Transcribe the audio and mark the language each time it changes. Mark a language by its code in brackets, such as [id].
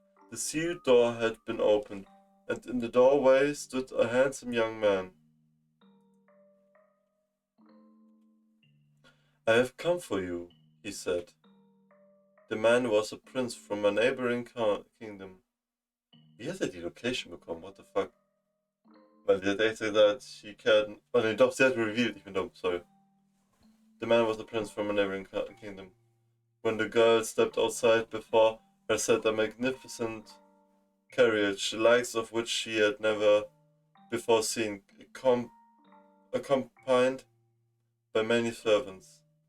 [en] The sealed door had been opened, and in the doorway stood a handsome young man. "I have come for you," he said. The man was a prince from a neighboring kingdom. [de] Wie hat er die Location bekommen? [en] What the fuck? [de] Weil sie hat echt gesagt, [en] she can... [de] Oh ne, doch, sie hat revealed. Ich bin dumm, sorry. [en] The man was a prince from a neighboring kingdom. When the girl stepped outside, before her sat a magnificent carriage, the likes of which she had never before seen, accompanied by many servants.